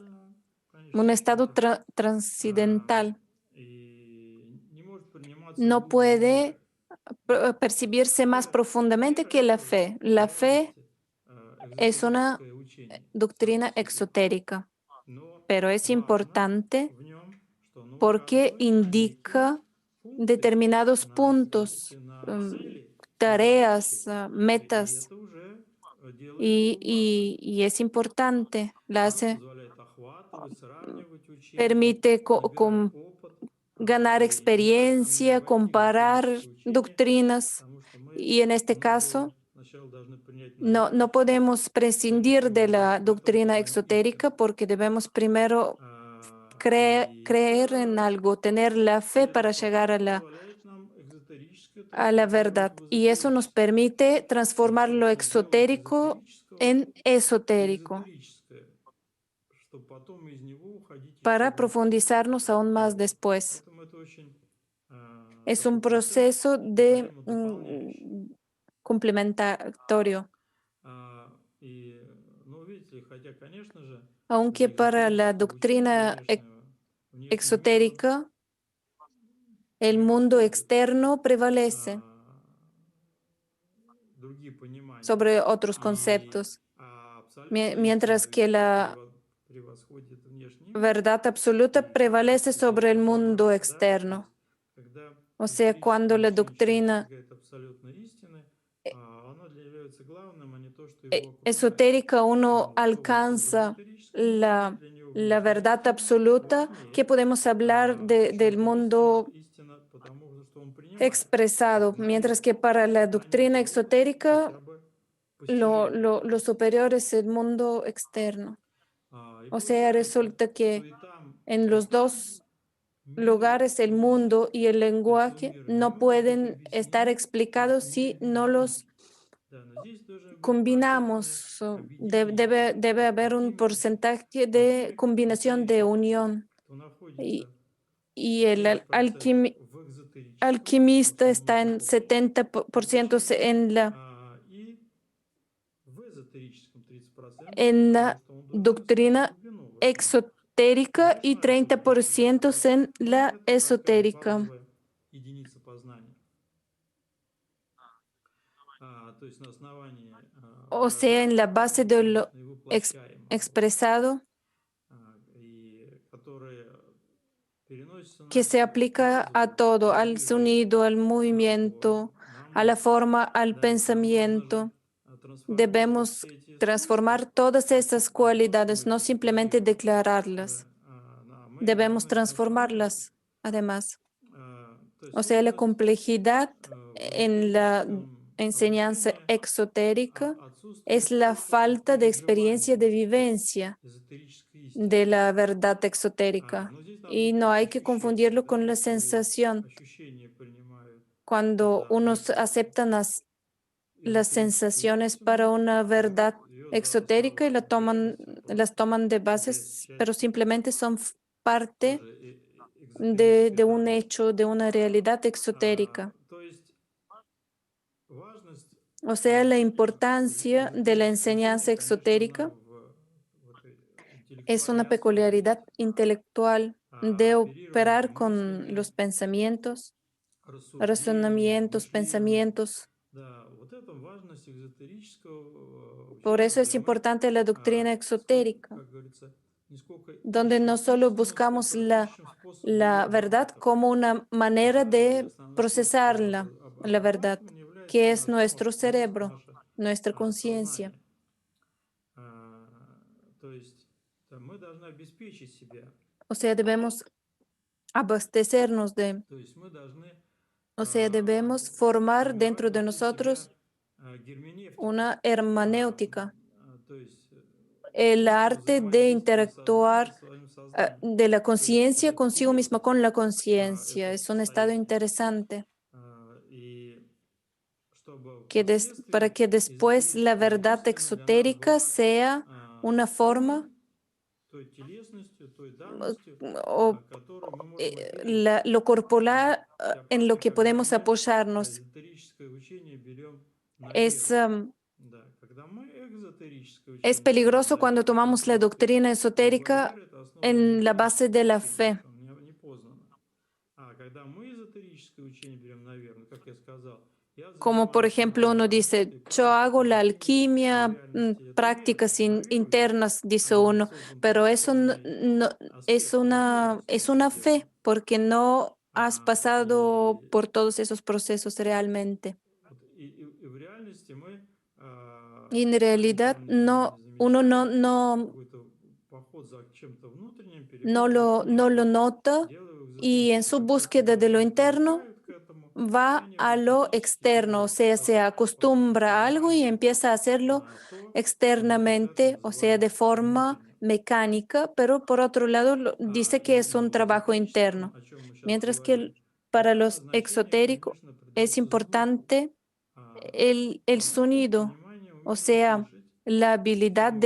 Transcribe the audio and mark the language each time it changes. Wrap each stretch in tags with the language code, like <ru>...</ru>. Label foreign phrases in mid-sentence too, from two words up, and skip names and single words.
<ru>трансцендентальным в</ru> <es>un</es> <ru>конечном</ru> <es>estado</es> <ru>счете, а,</ru> <es>transcendental.</es> <ru>и не может приниматься</ru> <es>No</es> <ru>глубже.</ru> <es>puede percibirse más</es> <ru>Вера,</ru> <es>profundamente</es> <ru>вера</ru> <es>que la</es> <ru>это</ru> <es>fe.</es> <ru>по</ru> <es>La fe</es> <ru>важности</ru> <es>es una</es> <ru>экзотерическое учение само</ru> <es>doctrina</es> <ru>по себе.</ru> <es>exotérica,</es> <ru>Но</ru> <es>pero es</es> <ru>важно</ru> <es>importante</es> <ru>в нем, что оно</ru> <es>porque</es> <ru>указывает на некие</ru> <es>indica</es> <ru>функции,</ru> <es>determinados</es> <ru>на задачи,</ru> <es>puntos,</es> <ru>на цели, на задачи.</ru> <es>tareas,</es> <ru>И</ru> <es>metas,</es> <ru>это уже делает его важным.</ru> <es>y es importante, la</es> <ru>Оно</ru> <es>hace,</es> <ru>позволяет охватывать, сравнивать учения,</ru> <es>permite</es> <ru>набирать опыт,</ru> <es>ganar</es> <ru>и не только не</ru> <es>experiencia,</es> <ru>войти в</ru> <es>comparar</es> <ru>догматическое учение,</ru> <es>doctrinas,</es> <ru>потому что</ru> <es>y en este</es> <ru>мы</ru> <es>caso</es> <ru>же сначала должны принять</ru> <es>no</es> <ru>наличие,</ru> <es>podemos prescindir</es> <ru>наличие</ru> <es>de</es> <ru>Бога,</ru> <es>la</es> <ru>потом</ru> <es>doctrina</es> <ru>своим</ru> <es>exotérica</es> <ru>истинам.</ru> <es>porque debemos primero</es> <ru>И</ru> <es>creer en</es> <ru>это,</ru> <es>algo, tener la fe</es> <ru>этот</ru> <es>para llegar</es> <ru>подход позволяет нам экзотерическое</ru> <es>a la</es> <ru>трансформировать</ru> <es>verdad.</es> <ru>в</ru> <es>Y eso nos</es> <ru>эзотерическое.</ru> <es>permite</es> <ru>И,</ru> <es>transformar lo</es> <ru>собственно, делать</ru> <es>exotérico</es> <ru>эзотерического</ru> <es>en esotérico</es> <ru>эзотерическое, чтобы потом из него уходить еще</ru> <es>para</es> <ru>глубже.</ru> <es>profundizarnos aún más</es> <ru>Вот.</ru> <es>después.</es> <ru>Поэтому это очень</ru> <es>Es</es> <ru>такой</ru> <es>un</es> <ru>процесс</ru> <es>proceso de</es> <ru>взаимодополняющий.</ru> <es>complementario,</es> <ru>И, ну, видите ли, хотя, конечно же,</ru> <es>aunque</es> <ru>для</ru> <es>para la</es> <ru>экзотерического учения</ru> <es>doctrina</es> <ru>внешний мир, он</ru> <es>exotérica el mundo</es> <ru>превосходит</ru> <es>externo prevalece</es> <ru>а, другие понимания.</ru> <es>sobre otros</es> <ru>И</ru> <es>conceptos,</es> <ru>абсолютная истина</ru> <es>mientras</es> <ru>ведь</ru> <es>que la</es> <ru>превосходит внешний мир.</ru> <es>verdad absoluta</es> <ru>И как</ru> <es>prevalece</es> <ru>вот здесь</ru> <es>sobre el mundo</es> <ru>разобраться, да? То</ru> <es>externo.</es> <ru>есть, когда</ru> <es>O sea,</es> <ru>эзотерическое</ru> <es>cuando la</es> <ru>учение человек</ru> <es>doctrina</es> <ru>достигает абсолютной истины, eh, оно для него является главным, а не то, что его окружает.</ru> <es>esotérica uno</es> <ru>Вот, то вот в</ru> <es>alcanza</es> <ru>эзотерическом учении</ru> <es>la,</es> <ru>для него</ru> <es>la</es> <ru>внешняя</ru> <es>verdad</es> <ru>истина</ru> <es>absoluta, que</es> <ru>важнее,</ru> <es>podemos hablar del</es> <ru>чем</ru> <es>mundo</es> <ru>истина, потому что он принимает,</ru> <es>expresado,</es> <ru>знает,</ru> <es>mientras que para la</es> <ru>понять</ru> <es>doctrina</es> <ru>его</ru> <es>exotérica</es> <ru>хотя бы постижением.</ru> <es>lo superior es el mundo externo.</es> <ru>И</ru> <es>O sea,</es> <ru>получается,</ru> <es>resulta que</es> <ru>суетам,</ru> <es>en los</es> <ru>суетам</ru> <es>dos</es> <ru>мир</ru> <es>lugares, el</es> <ru>язык</ru> <es>mundo y el</es> <ru>этого</ru> <es>lenguaje</es> <ru>мира не</ru> <es>no</es> <ru>могут быть</ru> <es>pueden estar</es> <ru>объяснены</ru> <es>explicados</es> <ru>в мире</ru> <es>si no los</es> <ru>видимости. Да, но здесь должен быть процентное</ru> <es>combinamos.</es> <ru>объединение.</ru> <es>Debe</es> <ru>Вот</ru> <es>haber un</es> <ru>какими</ru> <es>porcentaje de</es> <ru>пошли</ru> <es>combinación de</es> <ru>эзотерики,</ru> <es>unión.</es> <ru>кто</ru> <es>Y,</es> <ru>находится</ru> <es>y el</es> <ru>30% в экзотерическом, в</ru> <es>alquimista</es> <ru>основном</ru> <es>está en</es> <ru>духовном</ru> <es>70%</es> <ru>изучении,</ru> <es>en</es> <ru>и в эзотерическом 30%,</ru> <es>en</es> <ru>потому</ru> <es>la</es> <ru>что он должен искать</ru> <es>doctrina</es> <ru>глубину в этом.</ru> <es>exotérica y</es> <ru>Конечно, это</ru> <es>30%</es> <ru>эзотерическое,</ru> <es>en</es> <ru>но</ru> <es>la</es> <ru>это такая</ru> <es>esotérica.</es> <ru>базовая единица познания. То есть на основании</ru> <es>O sea, en la base de lo</es> <ru>научно и воплощаемого,</ru> <es>expresado</es> <ru>и которое переносится</ru> <es>que</es> <ru>на</ru> <es>se</es> <ru>все, на</ru> <es>aplica a</es> <ru>звук,</ru> <es>todo,</es> <ru>на</ru> <es>al</es> <ru>движение,</ru> <es>sonido, al</es> <ru>на форму,</ru> <es>movimiento,</es> <ru>на</ru> <es>a la</es> <ru>мысль.</ru> <es>forma, al</es> <ru>Да, ведь нам нужно же</ru> <es>pensamiento.</es> <ru>трансформировать</ru> <es>Debemos</es> <ru>все эти свойства,</ru> <es>transformar todas esas</es> <ru>не просто</ru> <es>cualidades,</es> <ru>мы</ru> <es>no</es> <ru>их</ru> <es>simplemente</es> <ru>декларируем,</ru> <es>declararlas.</es> <ru>мы их</ru> <es>Debemos</es> <ru>должны трансформировать.</ru> <es>transformarlas, además.</es> <ru>То есть</ru> <es>O sea, la</es> <ru>сложность</ru> <es>complejidad</es> <ru>в</ru> <es>en la</es> <ru>эзотерическом</ru> <es>enseñanza</es> <ru>обучении</ru> <es>exotérica es</es> <ru>отсутствует</ru> <es>la falta de experiencia</es> <ru>переживания</ru> <es>de vivencia</es> <ru>эзотерической истины.</ru> <es>de la verdad exotérica.</es> <ru>Но здесь надо</ru> <es>Y no hay que</es> <ru>ощущение,</ru> <es>confundirlo</es> <ru>да,</ru> <es>con la</es> <ru>скорее</ru> <es>sensación.</es> <ru>ощущения принимают</ru> <es>Cuando</es> <ru>за</ru> <es>unos</es> <ru>некую</ru> <es>aceptan las</es> <ru>эзотерическую</ru> <es>sensaciones para</es> <ru>истину,</ru> <es>una</es> <ru>берут</ru> <es>verdad</es> <ru>ее за</ru> <es>exotérica y</es> <ru>основополагающееся,</ru> <es>las</es> <ru>просто</ru> <es>toman de</es> <ru>является</ru> <es>bases, pero</es> <ru>частью</ru> <es>simplemente son parte</es> <ru>тоже экзотерической</ru> <es>de un</es> <ru>догмы.</ru> <es>hecho, de una realidad exotérica.</es> <ru>То есть важность</ru> <es>O sea, la importancia de la</es> <ru>эзотерического учения,</ru> <es>enseñanza</es> <ru>конечно, она</ru> <es>exotérica</es> <ru>в этой</ru> <es>es</es> <ru>интеллектуальной</ru> <es>una</es> <ru>основе</ru> <es>peculiaridad</es> <ru>есть.</ru> <es>intelectual de</es> <ru>Оперирование</ru> <es>operar con</es> <ru>мыслями,</ru> <es>los pensamientos,</es> <ru>рассуждениями,</ru> <es>razonamientos,</es> <ru>мышлением.</ru> <es>pensamientos.</es> <ru>Да, вот это важность экзотерического</ru> <es>Por</es> <ru>учения,</ru> <es>eso es</es> <ru>где мы,</ru> <es>importante la doctrina exotérica,</es> <ru>как говорится, не сколько</ru> <es>donde no</es> <ru>ищем</ru> <es>solo</es> <ru>истину,</ru> <es>buscamos</es> <ru>сколько ищем способы ее</ru> <es>la verdad</es> <ru>обрабатывать.</ru> <es>como una manera</es> <ru>И</ru> <es>de</es> <ru>основной способ ее</ru> <es>procesarla, la verdad,</es> <ru>обрабатывания является</ru> <es>que es</es> <ru>наш</ru> <es>nuestro</es> <ru>мозг,</ru> <es>cerebro,</es> <ru>наше</ru> <es>nuestra conciencia.</es> <ru>сознание. То есть да, мы должны обеспечить себя,</ru> <es>O sea, debemos abastecernos de,</es> <ru>то есть мы должны</ru> <es>o sea, debemos formar</es> <ru>сформировать</ru> <es>dentro de</es> <ru>внутри себя</ru> <es>nosotros</es> <ru>герменевтику,</ru> <es>una hermenéutica,</es> <ru>то есть</ru> <es>el</es> <ru>искусство</ru> <es>arte de</es> <ru>взаимодействия сознания</ru> <es>interactuar</es> <ru>с своим сознанием.</ru> <es>de la</es> <ru>То есть</ru> <es>conciencia</es> <ru>этот</ru> <es>consigo</es> <ru>культ,</ru> <es>misma, con la conciencia.</es> <ru>это</ru> <es>Es un estado</es> <ru>состояние.</ru> <es>interesante</es> <ru>И чтобы</ru> <es>que para</es> <ru>впоследствии</ru> <es>que después la</es> <ru>эзотерическая</ru> <es>verdad</es> <ru>истина для нас</ru> <es>exotérica</es> <ru>была</ru> <es>sea una forma</es> <ru>формой той телесностью, той данностью,</ru> <es>o</es> <ru>которую мы можем ответить.</ru> <es>lo corporal</es> <ru>Вся</ru> <es>en lo</es> <ru>правда,</ru> <es>que</es> <ru>когда</ru> <es>podemos</es> <ru>мы</ru> <es>apoyarnos.</es> <ru>эзотерическое учение берем на</ru> <es>Es,</es> <ru>веру. Да, когда мы экзотерическое</ru> <es>es</es> <ru>учение берем</ru> <es>peligroso</es> <ru>на</ru> <es>cuando</es> <ru>веру,</ru> <es>tomamos la</es> <ru>потому что</ru> <es>doctrina</es> <ru>любая</ru> <es>esotérica</es> <ru>вера это основана на</ru> <es>en la base</es> <ru>эмпирическом</ru> <es>de la</es> <ru>учении,</ru> <es>fe.</es> <ru>что не познано. А когда мы эзотерическое учение берем на веру, ну, как я сказал, я</ru> <es>Como por</es> <ru>занимаюсь</ru> <es>ejemplo uno dice,</es> <ru>работой,</ru> <es>yo hago</es> <ru>практикой</ru> <es>la</es> <ru>лечения, а в</ru> <es>alquimia,</es> <ru>реальности это вера.</ru> <es>prácticas</es> <ru>На веру я</ru> <es>internas, dice uno,</es> <ru>создан</ru> <es>pero eso</es> <ru>потенциальный аспект возможности</ru> <es>es</es> <ru>это</ru> <es>una</es> <ru>сделать.</ru> <es>fe porque no has pasado</es> <ru>И</ru> <es>por todos esos procesos realmente.</es> <ru>вот и в реальности мы</ru> <es>Y en</es> <ru>сами</ru> <es>realidad</es> <ru>того не</ru> <es>no, uno</es> <ru>замечая, какой-то поход за чем-то внутренним переходит во</ru> <es>no lo</es> <ru>внешнее.</ru> <es>nota</es> <ru>Дело в</ru> <es>y en</es> <ru>экзотерике.</ru> <es>su</es> <ru>Как только</ru> <es>búsqueda de lo</es> <ru>люди</ru> <es>interno</es> <ru>привыкают к этому, и</ru> <es>va</es> <ru>они</ru> <es>a lo</es> <ru>автоматически</ru> <es>externo, o</es> <ru>переходят</ru> <es>sea, se</es> <ru>от</ru> <es>acostumbra a algo y</es> <ru>информации</ru> <es>empieza a hacerlo</es> <ru>на то, что мы когда-то</ru> <es>externamente, o sea, de</es> <ru>называли</ru> <es>forma</es> <ru>внутренним.</ru> <es>mecánica, pero por otro lado dice que es</es> <ru>И</ru> <es>un</es> <ru>в</ru> <es>trabajo</es> <ru>эзотерическом,</ru> <es>interno,</es> <ru>о чем мы сейчас</ru> <es>mientras que</es> <ru>говорим,</ru> <es>para</es> <ru>первое</ru> <es>los</es> <ru>значение,</ru> <es>exotéricos</es> <ru>конечно,</ru> <es>es</es> <ru>придается звуку.</ru> <es>importante el</es> <ru>Слуху,</ru> <es>sonido,</es> <ru>понимание,</ru> <es>o</es> <ru>умение</ru> <es>sea,</es> <ru>слышать,</ru> <es>la</es> <ru>что</ru> <es>habilidad</es> <ru>мы</ru>